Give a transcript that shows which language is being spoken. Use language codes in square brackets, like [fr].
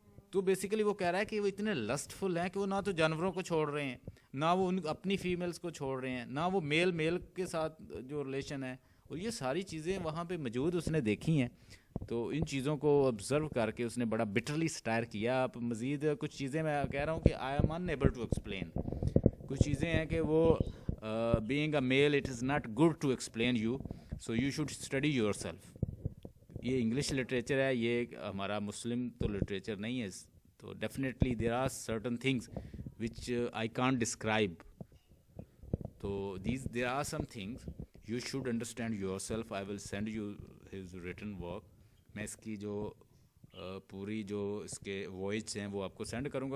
[ur] تو بیسیکلی وہ کہہ رہا ہے کہ وہ اتنے لسٹفل ہیں کہ وہ نہ تو جانوروں کو چھوڑ رہے ہیں, نہ وہ اپنی فیمیلز کو چھوڑ رہے ہیں, نہ وہ میل کے ساتھ جو ریلیشن ہے, اور یہ ساری چیزیں وہاں پہ موجود اس نے دیکھی ہیں. تو ان چیزوں کو آبزرو کر کے اس نے بڑا بٹرلی سٹائر کیا. آپ مزید کچھ چیزیں میں کہہ رہا ہوں کہ [en] I am unable to explain. [ur] کچھ چیزیں ہیں کہ وہ [en] being a male it is not good to explain you, so you should study yourself. [ur] یہ انگلش لٹریچر ہے, یہ ہمارا مسلم تو لٹریچر نہیں ہے. [en] تو definitely there are certain things which I can't describe. تو there are some things you should understand yourself. I will send you his written work. [ur] میں اس کی جو پوری جو اس کے وائس ہیں وہ آپ کو سینڈ کروں گا.